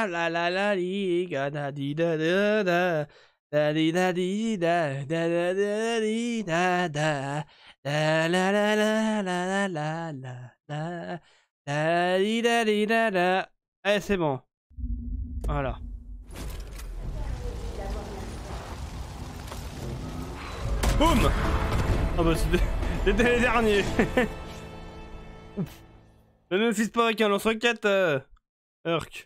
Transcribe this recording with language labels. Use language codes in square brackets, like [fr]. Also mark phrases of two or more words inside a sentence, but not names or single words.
[fr] la li, ga da di da da da, Da di da di da da da da di da da la la la la la la la la da di da da. Allez, c'est bon. Voilà. Boum. Ah bah c'était les derniers. Ne me fisse pas avec un lance-roquette, Urk.